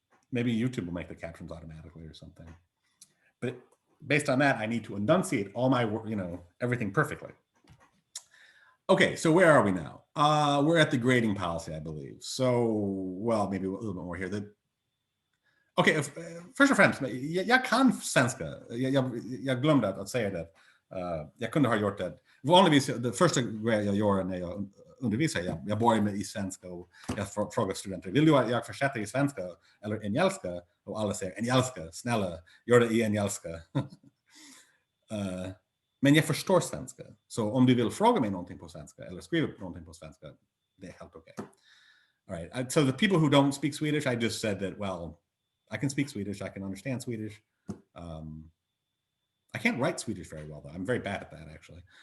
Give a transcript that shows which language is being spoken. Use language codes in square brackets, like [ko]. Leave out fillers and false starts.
[en] Maybe YouTube will make the captions automatically or something. But based on that, I need to enunciate all my, everything perfectly. Okay, so where are we now? We're at the grading policy, I believe. So, well, maybe a little bit more here. [sv] Okay, först och främst, jag kan svenska. Jag glömde att säga det. Jag kunde ha gjort det. Vanligtvis, det första grejen jag gör när jag undervisar, jag börjar med i svenska och jag frågar studenter, vill du att jag fortsätter i svenska eller engelska? Och alla säger engelska, snälla, gör det i engelska. Men jag förstår svenska. Så om du vill fråga mig någonting på svenska eller skriva någonting på svenska, det är helt okej. [en] All right. So the people who don't speak Swedish, I just said that, well, I can speak Swedish. I can understand Swedish. I can't write Swedish very well, though. I'm very bad at that, actually.